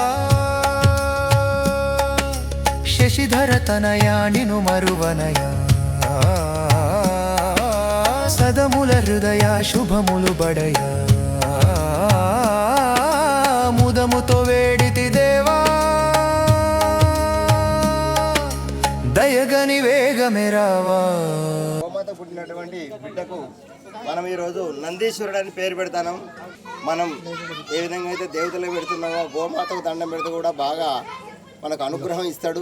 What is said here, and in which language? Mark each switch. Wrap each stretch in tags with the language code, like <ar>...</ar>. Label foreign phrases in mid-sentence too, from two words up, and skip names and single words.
<te>శశిధర తనయా నిను మరువనయా సదముల హృదయ శుభములు బడయ ముదముతో వేడితి దేవా దయగని వేగమెరావా. గోమాత పుట్టినటువంటి బిడ్డకు మనం ఈరోజు నందీశ్వరుడు అని పేరు పెడతాం. మనం ఏ విధంగా అయితే దేవతలకు పెడుతున్నామో గోమాతకు దండం పెడితే కూడా బాగా మనకు అనుగ్రహం ఇస్తాడు.</te>